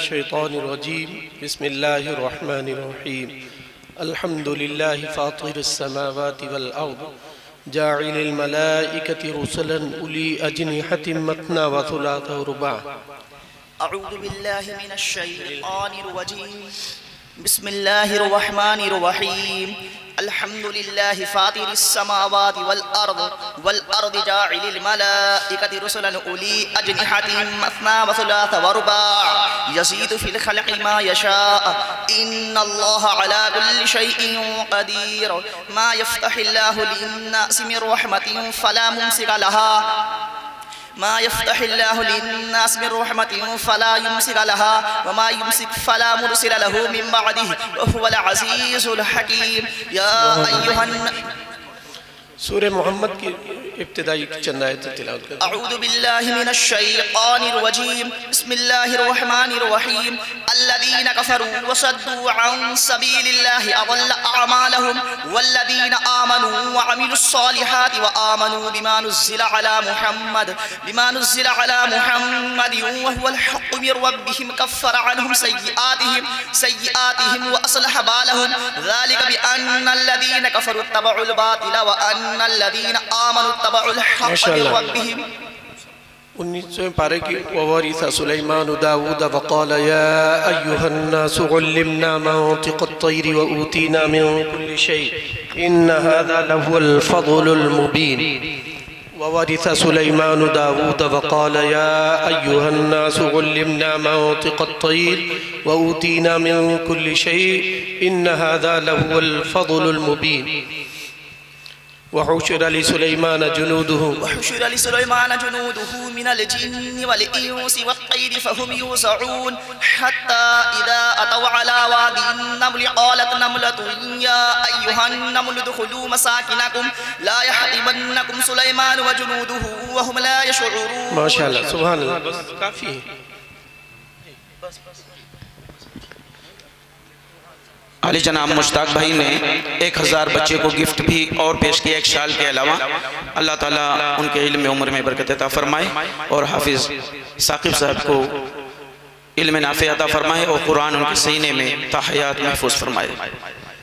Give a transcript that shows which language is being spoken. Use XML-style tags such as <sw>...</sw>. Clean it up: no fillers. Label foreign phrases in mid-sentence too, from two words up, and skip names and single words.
<ar>الشيطان الرجيم بسم الله الرحمن الرحيم الحمد لله فاطر السماوات والأرض جاعل الملائكة رسلا أولي أجنحة مثنى وثلاث ورباع. أعوذ بالله من الشيطان الرجيم بسم الله الرحمن الرحيم الحمد لله فاطر السماوات والأرض جاعل الملائكة رسلا أولي أجنحة مثنى وثلاث ورباع يزيد في الخلق ما يشاء إن الله على كل شيء قدير ما يفتح الله للناس من رحمة فلا ممسك لها ما يفتح الله للناس من رحمة فلا يمسك لها وما يمسك فلا مرسل له من بعده وهو العزيز الحكيم. يا أيها</ar> <ur>سورہ محمد کی ابتدائی چند آیتیں تلاوت کریں.</ur> <ar>أعوذ بالله من الشيطان الرجيم بسم الله الرحمن الرحيم الذين كفروا وصدوا عن سبيل الله أضل أعمالهم والذين آمنوا وعملوا الصالحات وآمنوا بما نزل على محمد وهو الحق من ربهم كفر عنهم سيئاتهم وأصلح بالهم ذلك بأن الذين كفروا اتبعوا الباطل وأن الذين آمنوا اتبعوا الحق من ربهم.</ar> <ur>19ویں پارے کی</ur> <ar>وورث سليمان داود وقال يا أيها الناس علمنا منطق الطير وأوتينا من كل شيء إن هذا لهو الفضل المبين. وورث سليمان داود وقال يا أيها الناس علمنا منطق الطير وأوتينا من كل شيء إن هذا لهو الفضل المبين. وحشر لسليمان جنوده من الجن والإنس والطير فهم يوزعون حتى إذا أتوا على واد النمل قالت نملة يا أيها النمل ادخلوا مساكنكم لا يحطمنكم سليمان وجنوده وهم لا يشعرون. ما شاء الله، سبحان الله,</ar> <ur>بس کافی ہے. عالی جناب مشتاق بھائی نے 1000 بچے کو گفٹ بھی اور پیش کیا ایک شال کے علاوہ. اللہ تعالیٰ ان کے علم میں عمر میں برکت عطا فرمائے اور حافظ ثاقب صاحب کو علم نافع عطا فرمائے اور قرآن ان کے سینے میں تاحیات محفوظ فرمائے.</ur>